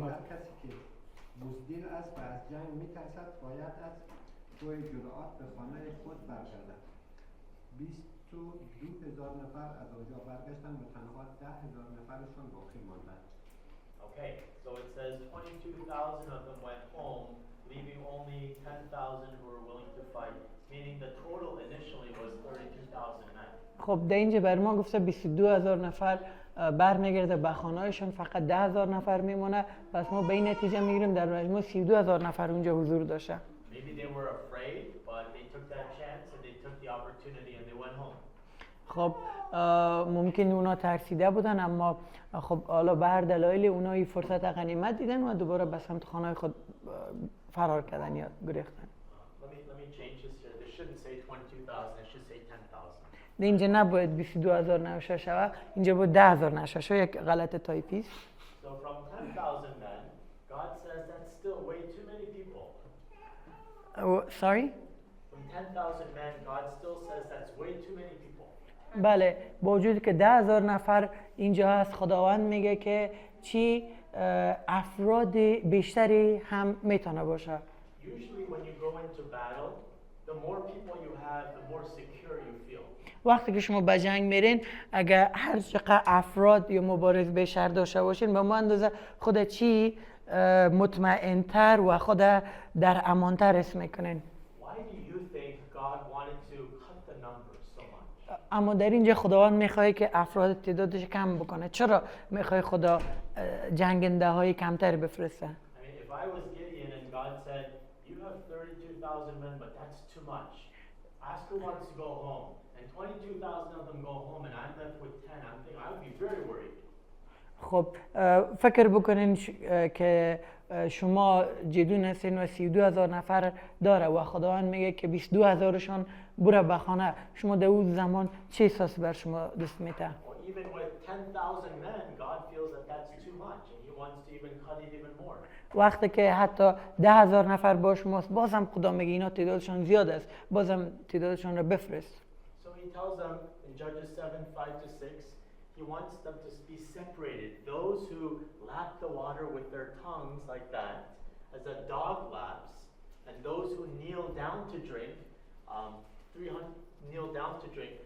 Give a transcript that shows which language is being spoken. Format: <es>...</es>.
<fa>کسی که بزدل است و از جنگ میترسد باید از توی جرأت به خانه خود برگردد. 22,000 نفر از آنجا برگشتند و تنها 10,000 نفرشان باقی ماندند.</fa> <en>Okay, so it says 22,000 of them went home, leaving only 10,000 who were willing to fight, meaning the total initially was 32,000 men.</en> <fa>خب در اینجا بر ما گفته 22,000 نفر برمیگرده به خانه‌هایشان، فقط 10,000 نفر میمونه. پس ما به این نتیجه میگیریم در مجموع 32,000 نفر اونجا حضور داشته.</fa> <en>Maybe they were afraid, but they took that chance and they took the opportunity and they went home.</en> <fa>خب ممکن اونا ترسیده بودن، اما خب حالا به هر دلایلی اونا این فرصت غنیمت دیدن و دوباره به سمت خانه خود فرار کردن یا گریختن.</fa> <en>Let me change this here. They shouldn't say 22,000, it should say 10,000.</en> <fa>اینجا نباید 22,000 نوشته شود، اینجا باید 10,000 نوشته شود. یک غلط تایپی است.</fa> <en>So from 10,000 men, God says that's still way too many people. Sorry? From 10,000 men, God still says that's way too many people.</en> <fa>بله، با وجودی که 10,000 نفر اینجا هست، خداوند میگه که چی افراد بیشتری هم میتونه باشه.</fa> <en>Usually when you go into battle, the more people you have, the more secure you feel.</en> <fa>وقتی که شما به جنگ میرین، اگر هر چقدر افراد یا مبارز بیشتر داشته باشین، به ما اندازه خود چی مطمئن‌تر و خود در امان‌تر حس میکنین.</fa> <en>Why do you think God wanted to cut the numbers so much?</en> <fa>اما در اینجا خداوند میخواد که افراد تعدادش کم بکنه. چرا میخواد خدا جنگنده های کمتر بفرسته؟</fa> <en>I mean, if I was Gideon and God said, you have 32,000 men, but that's too much. Ask who wants to go home. And 22,000 of them go home and I'm left with 10. I would be very worried.</en> <fa>خب فکر بکنین که شما جدون هستین و 32,000 نفر داره و خداوند میگه که 22,000شان بره به خانه. شما در اون زمان چه احساسی بر شما دست میده؟</fa> <en>Or even with 10,000 men, God feels that that's too much and he wants to even cut it even more.</en> <fa>وقتی که حتی 10,000 نفر با شماست، بازم خدا میگه اینا تعدادشان زیاد است، بازم تعدادشان را بفرست.</fa> <en>So he tells them in Judges 7:5-6, he wants them to be separated. Those who lap the water with their tongues like that, as a dog laps, and those who kneel down to drink, 300 kneel down to drink.</en>